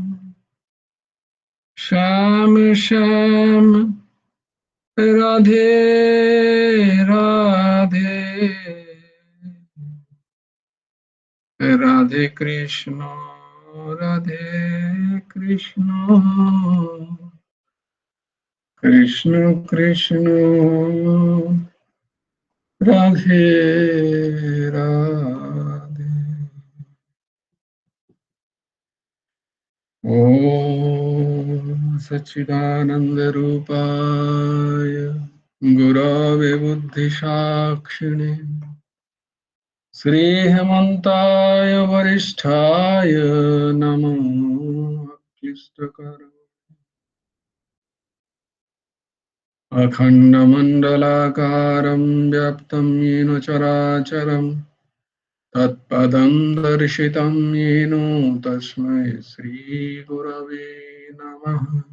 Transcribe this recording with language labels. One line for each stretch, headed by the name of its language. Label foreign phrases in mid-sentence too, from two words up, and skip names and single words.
Bangla: শ্যাম শ্যাম রাধে রাধে রাধে কৃষ্ণ রাধে কৃষ্ণ কৃষ্ণ কৃষ্ণ রাধে রাধে।
Sanskrit: ॐ सच्चिदानन्दरूपाय गुरवे बुद्धिसाक्षिणे श्रीहेमन्ताय वरिष्ठाय नमो क्लिष्टकरम् अखण्डमण्डलाकारं व्याप्तं येन चराचरम् तत्पदं दर्शितं येन तस्मै श्रीगुरवे नमः।